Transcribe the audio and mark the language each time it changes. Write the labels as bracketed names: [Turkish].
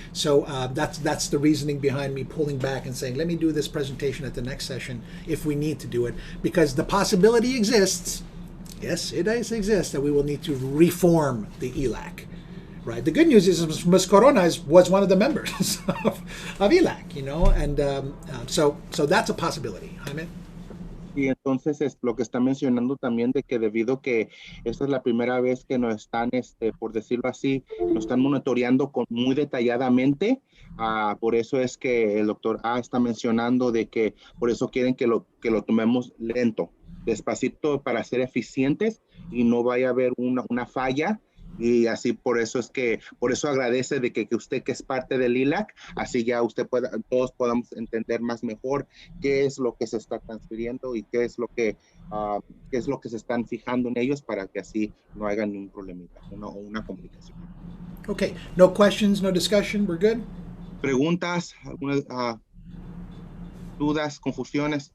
[English] So that's the reasoning behind me pulling back and saying, let me do this presentation at the next session if we need to do it, because the possibility exists. Yes, it does exist that we will need to reform the ELAC. Right. The good news is Ms. Corona was one of the members of ELAC, and so that's a possibility. Jaime? [Spanish] Y entonces es lo que está mencionando también de que debido que esta es la primera vez que nos están, por decirlo así, nos están monitoreando muy detalladamente. Por eso es que el doctor A está mencionando de que por eso quieren que lo tomemos lento, despacito para ser eficientes y no vaya a haber una falla. Y así por eso agradece de que usted que es parte del ILAC, así ya todos podamos entender más mejor qué es lo que se está transfiriendo y qué es lo que se están fijando en ellos para que así no haya ningún problemita, una complicación. [English] Okay, no questions, no discussion, we're good? [Spanish] ¿Preguntas? ¿Algunas dudas, confusiones?